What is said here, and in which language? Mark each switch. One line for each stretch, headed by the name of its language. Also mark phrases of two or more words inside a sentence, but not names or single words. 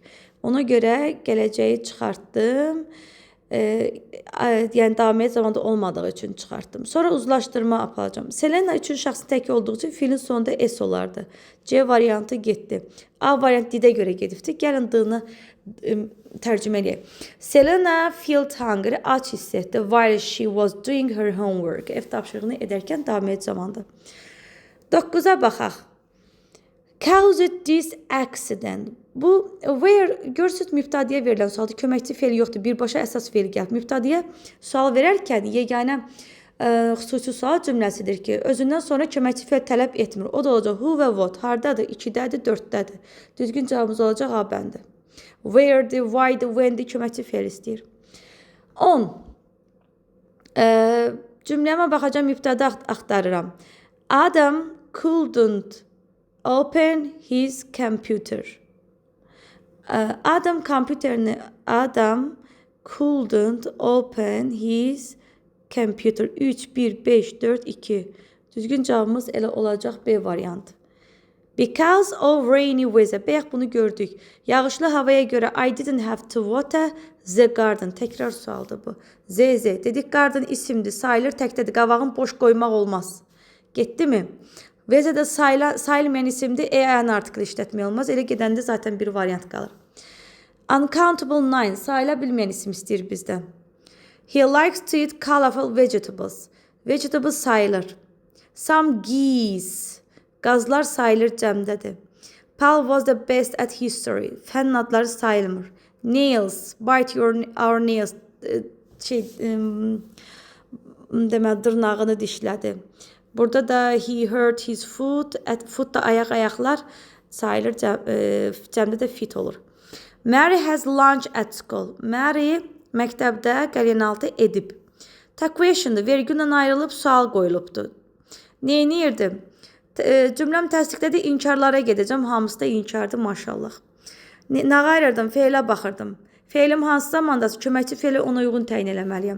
Azerbaijani: Ona görə gələcəyi çıxartdım. Yəni davam et zamanda olmadığı üçün çıxartdım. Sonra uzlaşdırma aparacağım. Selena üçün şəxsi tək olduğu üçün fiilin sonunda S olardı. C variantı getdi. A variant did-ə görə gedibdi. Gəlin D-ni tərcümə eləyək.
English: Selena felt hungry,
Azerbaijani: aç hiss etdi
English: while she was doing her homework.
Azerbaijani: Ev tapşırığını edərkən davam et zamanda. 9'a baxaq.
English: Caused this accident.
Azerbaijani: Bu where görsüz mübtadiyə verilən sualda köməkçi feil yoxdur. Birbaşa əsas feil gəlib. Mübtadiyə sual verərkən yeganə xüsusi sual cümləsidir ki, özündən sonra köməkçi feil tələb etmir. O da olacaq who və what. Hardadır? 2-dədir, 4-dədir. Düzgün cavabımız olacaq A bəndi. Where'dir, why'dir, when'dir köməkçi feil istəyir. 10. Cümləmə baxacağım, mübtədə axtarıram.
English: Adam couldn't open his computer. Adam couldn't open his computer.
Azerbaijani: 3, 1, 5, 4, 2. Düzgün cavabımız elə olacaq B variantı.
English: Because of rainy weather.
Azerbaijani: Bəyək bunu gördük. Yağışlı havaya görə
English: I didn't have to water the garden.
Azerbaijani: Təkrar sualdır bu. Z. Dedik garden isimdir. Sayılır təkdədir. Qavağın boş qoymaq olmaz. Getdi mi? Weather'da sayılmayan isimdir. E-ən artikli işlətmək olmaz. Elə gedəndə zaten bir variant qalır. Uncountable 9. Sayıla bilməyən isim istəyir bizdən.
English: He likes to eat colorful vegetables.
Azerbaijani: Vegetables sayılır.
English: Some geese.
Azerbaijani: Qazlar sayılır cəmdədir.
English: Paul was the best at history.
Azerbaijani: Fənn adları sayılmır.
English: Nails. Bite our nails.
Azerbaijani: Deməli, dırnağını dişlədi. Burada da
English: he hurt his foot.
Azerbaijani: Foot da ayaqlar sayılır. Cəmdə də fit olur.
English: Mary has lunch at school.
Azerbaijani: Mary məktəbdə qəlyanaltı edib. Ta question'dır. Vergüllə ayrılıb sual qoyulubdur. Neyniyirdim? Cümləm təsdiqlədi, inkarlara gedəcəm. Hamısı da inkardır, maşallah. Nə qayırırdım? Feilə baxırdım. Feilim hansı zamandası? Köməkçi feili ona uyğun təyin eləməliyəm.